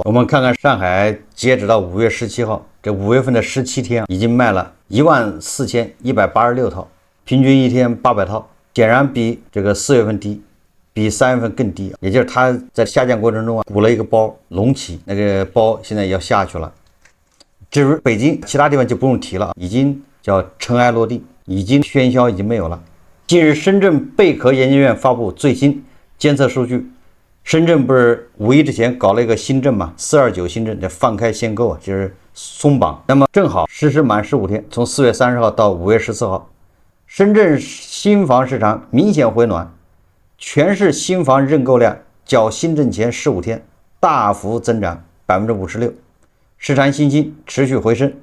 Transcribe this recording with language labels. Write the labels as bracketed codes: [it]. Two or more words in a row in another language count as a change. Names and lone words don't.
[zh] 我們看看上海截止到5月17號，這5月份的17天已經賣了14186套，平均一天800套，顯然比這個4月份低，比3月份更低。也就是它在下降過程中啊，鼓了一個包，隆起，那個包現在要下去了。至於北京，其他地方就不用提了，已經叫塵埃落定，已經喧囂，已經沒有了。近日，深圳貝殼研究院發布最新監測數據。深圳不是5一之前搞了一個新政嘛，429新政，叫放開限購啊，就是鬆綁。那麼正好實施滿15天，從4月30號到5月14號，深圳新房市場明顯回暖，全市新房認購量較新政前15天大幅增長56%，市場信心持續回升。